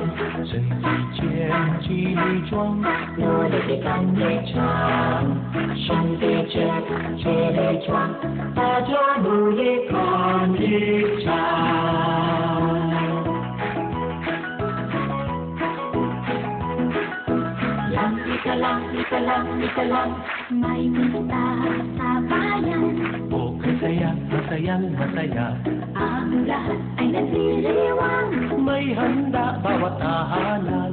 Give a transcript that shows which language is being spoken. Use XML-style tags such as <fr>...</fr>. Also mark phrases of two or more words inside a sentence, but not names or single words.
<zh>身体健体力壮，努力地干一场，身体健体力壮，大家努力干一场。</zh> <tl>lika lang, may pista sa bayan. Oh, masaya. Ang lahat ay nagliliwang. May handa bawat tahanan.</tl>